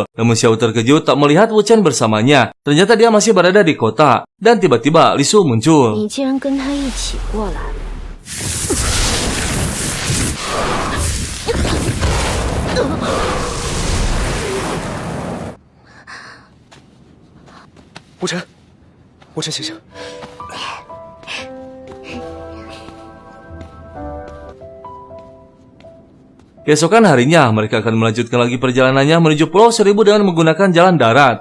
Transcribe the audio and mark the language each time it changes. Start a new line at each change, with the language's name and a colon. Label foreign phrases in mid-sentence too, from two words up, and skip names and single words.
Indonesian: Namun Xiao terkejut tak melihat Wu Chen bersamanya. Ternyata dia masih berada di kota. Dan tiba-tiba Lisu muncul.
Chinese: 你竟然跟他一起过来了。吴尘，吴尘，醒醒！
Indonesian: Keesokan harinya, mereka akan melanjutkan lagi perjalanannya menuju Pulau Seribu dengan menggunakan jalan darat.